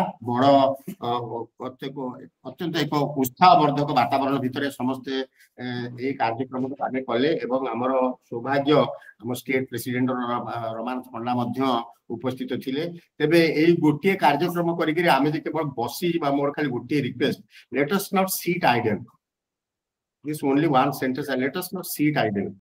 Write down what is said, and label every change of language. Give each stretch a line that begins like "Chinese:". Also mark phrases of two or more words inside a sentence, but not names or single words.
Odia: ବଡ ଅତ୍ୟନ୍ତ ଏକ ଉତ୍ସାହବର୍ଦ୍ଧକ ବାତାବରଣ ଭିତରେ ସମସ୍ତେ ଏଇ କାର୍ଯ୍ୟକ୍ରମକୁ ଆମେ କଲେ ଏବଂ ଆମର ସୌଭାଗ୍ୟ ଆମ ଷ୍ଟେଟ ପ୍ରେସିଡେଣ୍ଟ ରମାନାଥ ପଣ୍ଡା ମଧ୍ୟ ଉପସ୍ଥିତ ଥିଲେ। ତେବେ ଏଇ ଗୋଟିଏ କାର୍ଯ୍ୟକ୍ରମ କରିକି ଆମେ ଯେ କେବଳ ବସିଯିବା, ମୋର ଖାଲି ଗୋଟିଏ ରିକ୍ୱେଷ୍ଟ,
English: let us not sit idle. This only one sentence, let us not sit idle.